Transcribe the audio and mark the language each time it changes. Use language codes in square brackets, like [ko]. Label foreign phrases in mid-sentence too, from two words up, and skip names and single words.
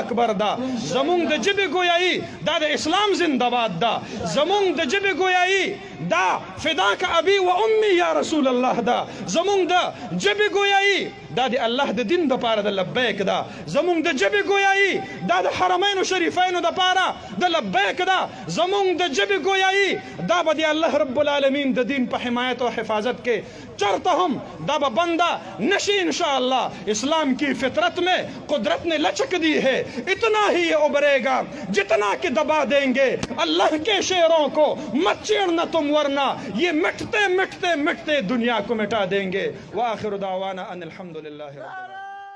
[ps] اکبر ده، زمونږ د ژبې گویایي دا د اسلام زنده‌باد ده، زمونږ د ژبې گویایي دا [ar] فداک ابي و امي یا رسول الله [ps] ده، زمونږ د ژبې گویایي دا د الله د دین دپاره د لبیک ده، زمونږ د ژبې گویایي دا د حرمینو شریفینو دپاره د لبیک ده، زمونږ د ژبې گویایي دا به د [ar] الله رب العالمین [ps] د دین په حمایت او حفاظت کې چرته هم دا به بنده نشی انشاءاللہ. [ur] اسلام کی فطرت میں قدرت نے لچک دی ہے، اتنا ہی یہ ابھرے گا جتنا کہ دبا دیں گے اللہ کے شیروں کو. مت چیڑنا تم ورنہ یہ مٹتے مٹتے مٹتے دنیا کو مٹا دیں گے. [ar] وآخر دعوانا ان الحمد للہ رب العالمین.